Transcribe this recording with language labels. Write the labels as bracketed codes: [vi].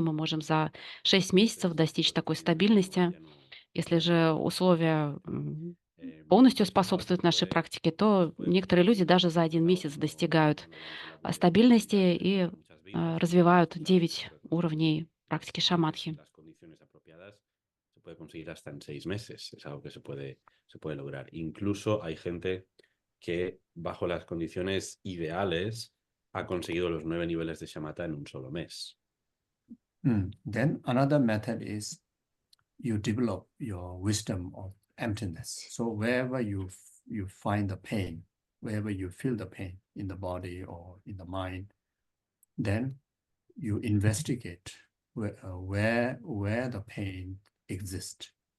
[ru] Мы можем за 6 месяцев достичь такой стабильности. Если же условия полностью способствуют нашей практике, то некоторые люди даже за 1 месяц достигают стабильности и развивают 9 уровней практики шаматхи. [es] Se puede conseguir hasta en 6 meses. Es algo que se puede lograr. Incluso hay gente que bajo las condiciones ideales ha conseguido los 9 niveles de shamatha en un solo mes. [en] Then another method is you develop your wisdom of emptiness. So wherever you find the pain, wherever you feel the pain in the body or in the mind, then you investigate where the pain exists.